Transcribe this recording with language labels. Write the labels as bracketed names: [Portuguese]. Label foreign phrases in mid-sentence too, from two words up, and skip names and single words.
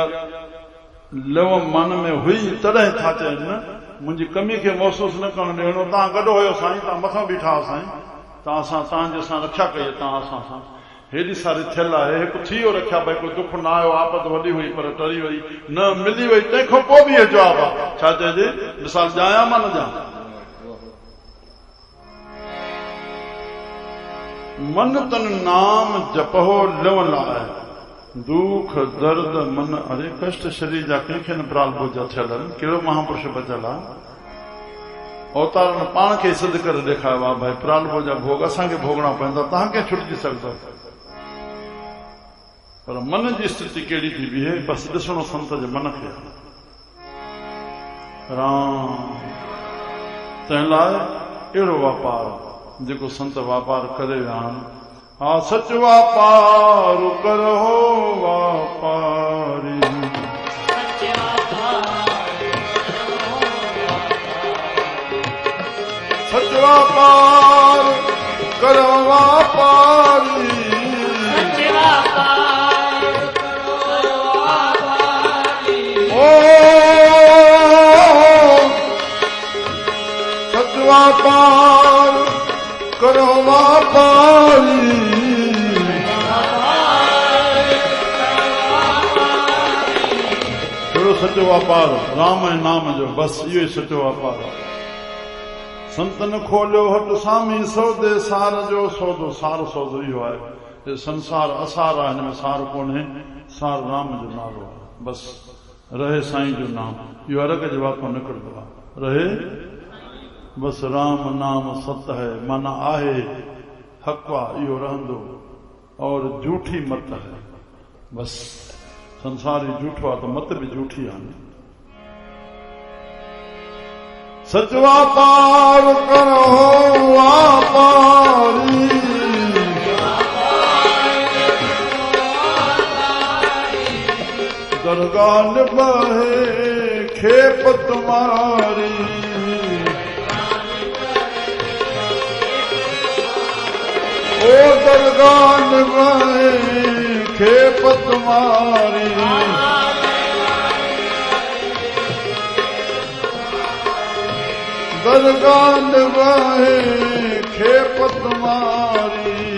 [Sindhi] लव मन में हुई तॾहिं था चइनि न मुंहिंजी कमी खे महसूस न करणु ॾियणो तव्हां गॾु हुयो साईं तव्हां मथां बीठा हुआ साईं तव्हांजे सां रक्षा कई तव्हां असां सां हेॾी सारी थियल आहे हिकु थी वियो रखिया भई को दुख न आयो आपत वॾी हुई पर टरी वई न मिली वई तंहिंखां पोइ बि इहो जवाबु आहे छा चइजे मिसाल ॼायां मां न ॼायां मन तन नाम जपो लिवण लाइ दुख दर्द मन अरे कष्ट शरीर जा कंहिंखे न प्राल बोझा थियल आहिनि कहिड़ो महापुरुष बचियल आहे अवतारनि पाण खे सिद्ध करे ॾेखारियो आहे भाई प्राल बोझा भोग असांखे भोगणा पवंदा तव्हां कीअं छुटिजी सघंदो पर मन जी स्थिति कहिड़ी थी बीहे बसि ॾिसणो संत जे मन खे राम तंहिं लाइ अहिड़ो वापार जेको संत वापार करे विया आहिनि हा सच वापार करो वापारी सच वापार करो वापारी ओ सच व्यापार करो व्यापारी कहिड़ो सचो वापार राम ऐं नाम जो बसि इहो ई सचो वापार आहे संतन खोलियो हट सामी सौदे सार जो सौदो सार सौदो इहो आहे संसार असार आहे हिन में सार कोन्हे सार राम जो नालो आहे बसि रहे साईं जो नाम इहो अर्ग जे वाको निकिरंदो आहे रहे बस [Hindi] राम नाम सत है [Sindhi] माना आहे हक़वा इहो रहंदो और [Hindi] झूठी मत है [Sindhi] बस संसारी झूठो आहे त मत बि झूठी आहे सच वापार करो वापारी दरगाह बहे खेप तुम्हारी ओ दरगाह बहे खेप तुम्हारी दरगाह बहे खेप तुम्हारी